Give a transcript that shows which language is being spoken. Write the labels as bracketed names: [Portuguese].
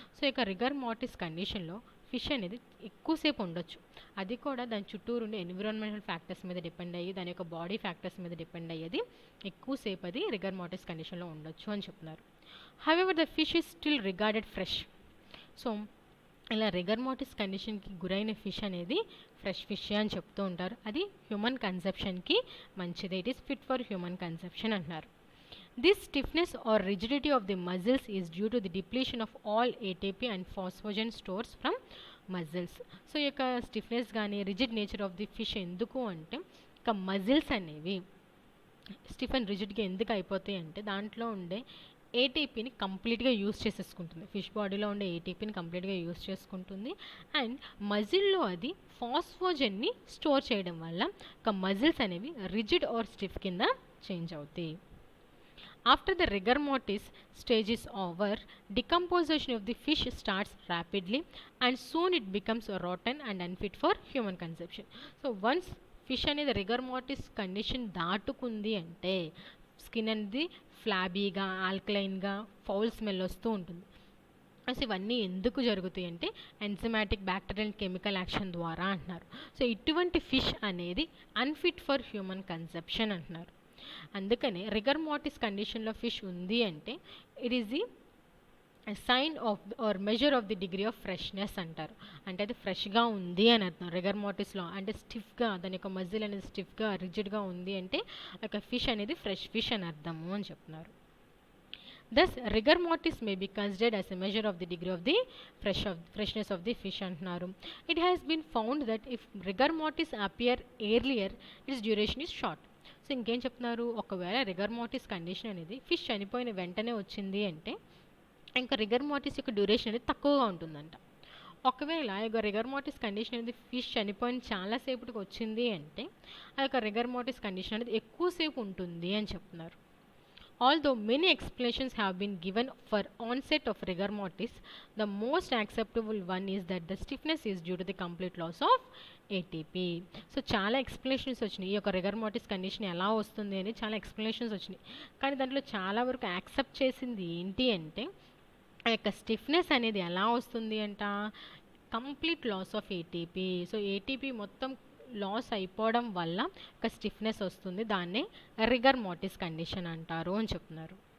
[Telugu] So ఇక రిగర్ మార్టిస్ కండిషన్లో fish అనేది ఎక్కువసేపు ఉండొచ్చు, అది కూడా దాని చుట్టూరు ఉండే ఎన్విరాన్మెంటల్ ఫ్యాక్టర్స్ మీద డిపెండ్ అయ్యి దాని యొక్క బాడీ ఫ్యాక్టర్స్ మీద డిపెండ్ అయ్యేది ఎక్కువసేపు అది రిగర్ మార్టిస్ కండిషన్లో ఉండొచ్చు అని చెప్తున్నారు. [English] However the fish is still regarded fresh. [Telugu] So ఇలా రిగర్ మార్టిస్ కండిషన్కి గురైన ఫిష్ అనేది ఫ్రెష్ ఫిష్ అని చెప్తూ ఉంటారు. అది హ్యూమన్ కన్సెప్షన్కి మంచిది, [English] it is fit for human conception [Telugu] అంటున్నారు. [English] This stiffness or rigidity of the muscles is due to the depletion of all ATP and phosphagen stores from muscles. [Telugu] So ఈ యొక్క stiffness కానీ rigid nature of the fish ఎందుకు అంటే ఇక muscles అనేవి stiff and రిజిడ్గా ఎందుకు అయిపోతాయి అంటే దాంట్లో ఉండే ఏటీపీని కంప్లీట్గా యూస్ చేసేసుకుంటుంది, ఫిష్ బాడీలో ఉండే ఏటీపీని కంప్లీట్గా యూస్ చేసుకుంటుంది. అండ్ మజిల్లో అది ఫాస్ఫోజన్ని స్టోర్ చేయడం వల్ల ఒక మజిల్స్ అనేవి రిజిడ్ ఆర్ స్టిఫ్ కింద చేంజ్ అవుతాయి. [English] After the rigor mortis stage is over, decomposition of the fish starts rapidly and soon it becomes rotten and unfit for human consumption. So once [Telugu] fish అనేది రిగర్ మార్టిస్ condition దాటుకుంది అంటే skin అనేది ఫ్లాబీగా ఆల్కలైన్గా foul smell వస్తూ ఉంటుంది. అసలు ఇవన్నీ ఎందుకు జరుగుతాయి అంటే enzymatic bacterial and chemical action ద్వారా అంటున్నారు. సో ఇటువంటి ఫిష్ అనేది [English] unfit for human conception [Telugu] అంటున్నారు. అందుకనే రిగర్ మార్టిస్ కండిషన్లో ఫిష్ ఉంది అంటే [English] it is the sign of or measure of the degree of freshness [Telugu] అంటారు. అంటే అది ఫ్రెష్గా ఉంది అని అర్థం. రిగర్ మార్టిస్లో అంటే స్టిఫ్గా దాని యొక్క మజిల్ అనేది స్టిఫ్గా రిజిడ్గా ఉంది అంటే ఒక ఫిష్ అనేది ఫ్రెష్ ఫిష్ అని అర్థము అని చెప్తున్నారు. [English] Thus, rigor mortis may be considered as a measure of the degree of the freshness of the fish [Telugu] అంటున్నారు. [English] It has been found that if rigor mortis appear earlier, its duration is short. [Telugu] So ఇంకేం చెప్తున్నారు, ఒకవేళ రిగర్ మార్టిస్ condition అనేది fish చనిపోయిన వెంటనే వచ్చింది అంటే ఇంకా రిగర్ మార్టిస్ యొక్క డ్యూరేషన్ అనేది తక్కువగా ఉంటుందంట. ఒకవేళ ఆ యొక్క రిగర్ మార్టిస్ కండిషన్ అనేది ఫిష్ చనిపోయిన చాలాసేపటికి వచ్చింది అంటే ఆ యొక్క రిగర్ మార్టిస్ కండిషన్ అనేది ఎక్కువసేపు ఉంటుంది అని చెప్తున్నారు. [English] Although many explanations have been given for onset of rigor mortis, the most acceptable one is that the stiffness is due to the complete loss of ATP. [Telugu] So చాలా ఎక్స్ప్లెనేషన్స్ వచ్చినాయి ఈ యొక్క రిగర్ మార్టిస్ కండిషన్ ఎలా వస్తుంది అని చాలా ఎక్స్ప్లెనేషన్స్ వచ్చినాయి. కానీ దాంట్లో చాలా వరకు యాక్సెప్ట్ చేసింది ఏంటి అంటే ఆ యొక్క స్టిఫ్నెస్ అనేది ఎలా వస్తుంది అంట, complete loss of ATP. So ATP మొత్తం లాస్ అయిపోవడం వల్ల ఒక స్టిఫ్నెస్ వస్తుంది, దాన్నే రిగర్ మార్టిస్ కండిషన్ అంటారు అని చెప్తున్నారు.